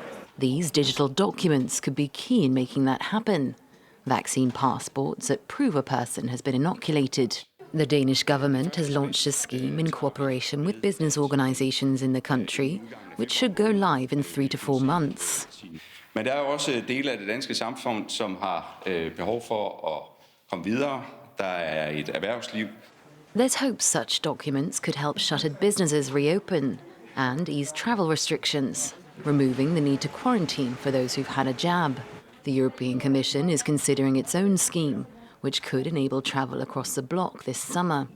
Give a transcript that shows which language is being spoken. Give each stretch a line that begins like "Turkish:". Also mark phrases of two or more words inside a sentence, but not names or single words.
English: These digital documents could be key in making that happen. Vaccine passports that prove a person has been inoculated. The Danish government has launched a scheme in cooperation with business organisations in the country, which should go live in 3 to 4 months.
Danish: Men der også dele af det danske samfund, som har behov for at komme videre. Der et erhvervsliv.
English: There's hope such documents could help shuttered businesses reopen and ease travel restrictions, removing the need to quarantine for those who've had a jab. The European Commission is considering its own scheme, which could enable travel across the bloc this summer.